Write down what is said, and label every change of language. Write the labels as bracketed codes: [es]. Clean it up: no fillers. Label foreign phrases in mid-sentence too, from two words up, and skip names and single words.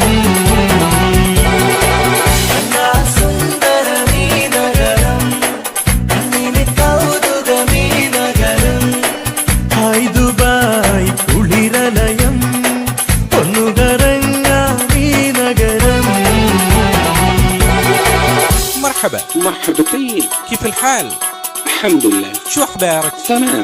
[ml] സുന്ദരമീ നഗരം, കണ്ണിന് കൗതുകമീ നഗരം. ഹായ് ദുബായ് കുളിരലയം, ഒന്നു കറങ്ങാം ഈ നഗരം. [ar] مرحبا مرحبتين، كيف الحال؟ الحمد لله. شو أخبارك؟ تمام.